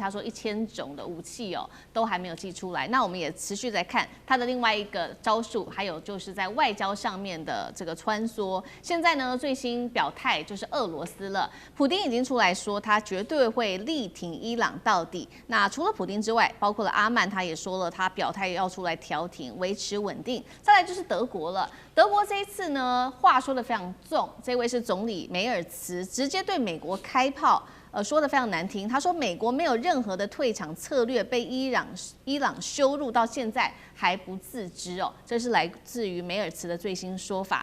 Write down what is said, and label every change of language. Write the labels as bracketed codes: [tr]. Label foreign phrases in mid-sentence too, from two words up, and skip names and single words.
[zh] 他說1000種的武器都還沒有寄出來。那我們也持續在看他的另外一個招數，還有就是在外交上面的这個穿梭。現在呢，最新表態就是俄羅斯了，普丁已經出來說他絕對會力挺伊朗到底。那除了普丁之外，包括了阿曼，他也說了，他表態要出來調停，維持穩定。再來就是德國了，德國這一次呢，話說得非常重，這位是總理梅爾茨，直接對美國開炮。說得非常難聽，他說美國沒有任何的退場策略，被伊朗羞辱到現在還不自知哦，這是來自於梅爾茨的最新說法。